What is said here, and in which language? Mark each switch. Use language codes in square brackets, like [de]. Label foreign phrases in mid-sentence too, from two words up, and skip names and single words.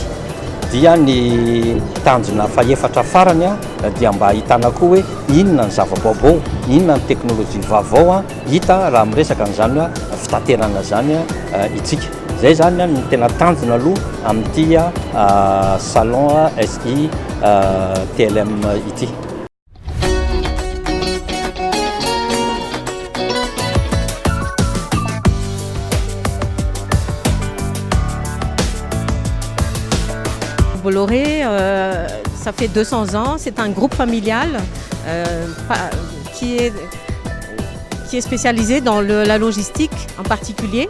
[mg] Dia ny tanjona faefatra farany dia mba ahitana koa hoe inona ny zava-baovao, inona ny teknôlôjia vaovao hita raha miresaka an'izany fitanterana zany itsika. Zay zany ny tena tanjona aloha amin'ity salon SI TLM ity. [fr] Bolloré, ça fait 200 ans, c'est un groupe familial qui est spécialisé dans la logistique en particulier.